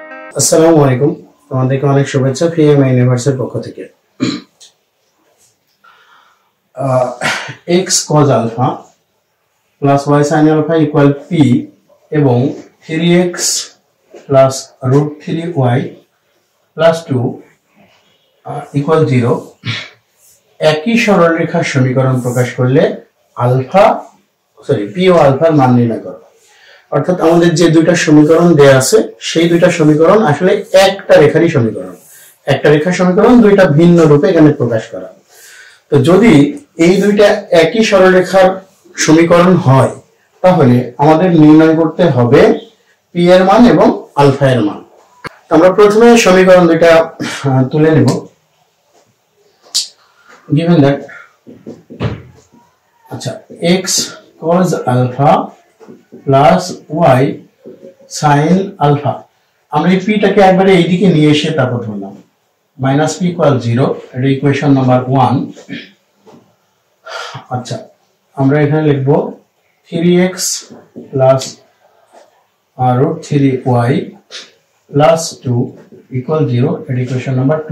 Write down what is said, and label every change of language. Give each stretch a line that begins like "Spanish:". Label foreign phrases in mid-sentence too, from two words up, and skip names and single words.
Bangla: আসসালামু আলাইকুম, তোমাদেরকে অনেক শুভেচ্ছা ফিএমআই ইউনিভার্সিটির পক্ষ থেকে।
English: x cos alpha plus y sin alpha equal p এবং 3x plus root 3y plus 2 equal 0
Bangla: একই সরলরেখার সমীকরণ প্রকাশ করলে p ও আলফার মান নির্ণয় করো। অর্থাৎ আমাদের যে দুইটা সমীকরণ দেয়া আছে সেই দুইটা সমীকরণ আসলে একটা রেখারই সমীকরণ, একটা রেখার সমীকরণ দুইটা ভিন্ন রূপে এখানে প্রকাশ করা। তো যদি এই দুইটা একই সরলরেখার সমীকরণ হয় তাহলে আমাদের নির্ণয় করতে হবে পি এর মান এবং আলফা এর মান। আমরা প্রথমে সমীকরণ দুইটা তুলে নেব।
English: given that আচ্ছা x cos alpha plus y sin alpha,
Bangla: আমরা এই পিটাকে একবারে এইদিকে নিয়ে এসে তারপর ধরলাম
English: minus p equal 0,
Bangla: এটা
English: equation number 1.
Bangla: আচ্ছা আমরা এখানে লিখব
English: 3x plus root 3y plus 2 equal 0,
Bangla: এটা
English: equation number 2.